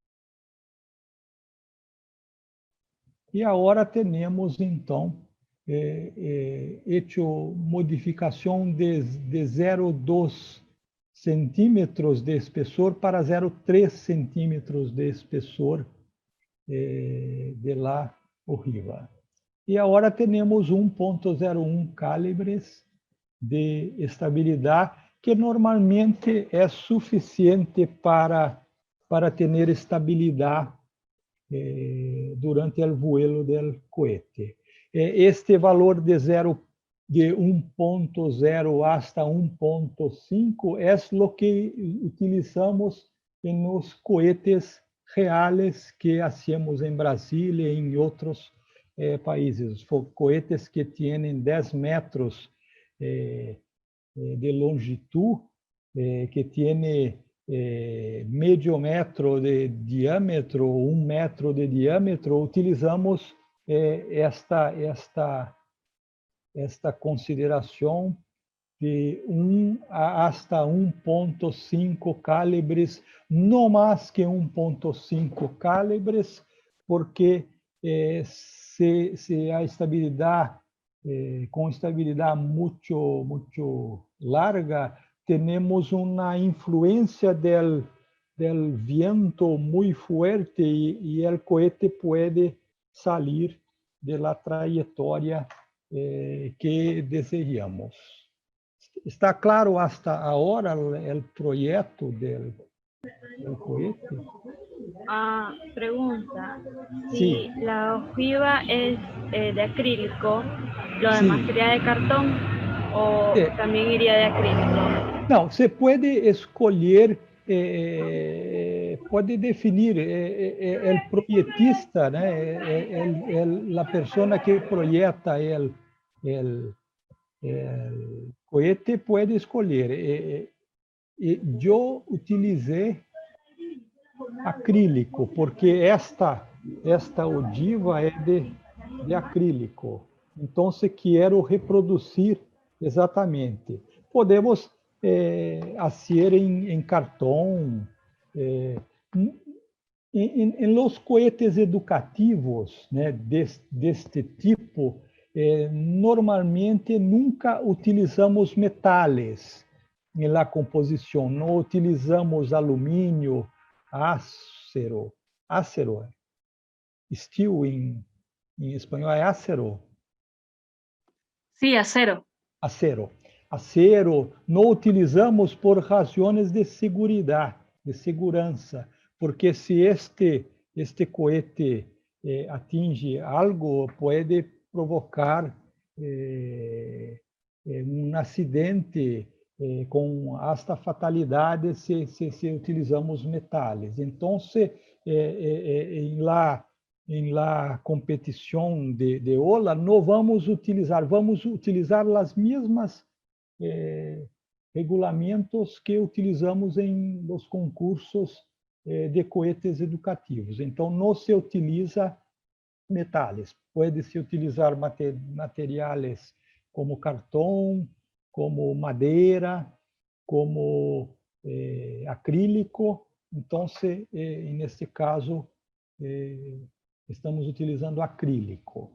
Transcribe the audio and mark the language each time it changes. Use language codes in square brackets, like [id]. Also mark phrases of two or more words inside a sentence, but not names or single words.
[pt] E agora temos, então, hecho modificação de 0,2 centímetros de espessor para 0,3 centímetros de espessor de la ogiva. E agora temos 1,01 calibres de estabilidade, que normalmente é suficiente para ter estabilidade durante o vuelo do cohete. Este valor de 1.0 hasta 1.5 é o que utilizamos nos cohetes reais que hacemos em Brasília e em outros países. Cohetes que têm 10 metros de longitud, que [es] tiene medio [pt] metro de diâmetro, 1 metro de diâmetro, utilizamos esta consideração de 1 hasta 1.5 calibres, não mais que 1.5 calibres, porque se a estabilidade com estabilidade muito larga, temos uma influência [es] del viento [pt] muito forte e o cohete pode sair da trajetória que desejamos. Está claro hasta agora o projeto [es] del cohete. Pregunta, si Sí, la ojiva es de acrílico, ¿lo demás sí. sería de cartón o también iría de acrílico? [pt] Não, você pode escolher, pode definir, o projetista, né? A pessoa que projeta o cohete pode escolher. Eu utilizei acrílico, porque esta ogiva é de acrílico. Então, se quero reproduzir exatamente. Podemos fazer em cartão. [es] Em los cohetes educativos, [pt] né, deste tipo, normalmente nunca utilizamos metais na composição, não utilizamos alumínio, acero, steel em espanhol é acero, [es] Sí, acero. acero, [pt] não utilizamos por razões de segurança, porque se este cohete atinge algo, pode provocar um acidente com hasta fatalidade se utilizamos metais. Então, em la competição de ola, não vamos utilizar as mesmas regulamentos que utilizamos em los concursos de cohetes educativos. Então, não se utiliza metais. Pode-se utilizar materiais como cartão, como madeira, como acrílico. Então, neste caso, estamos utilizando acrílico.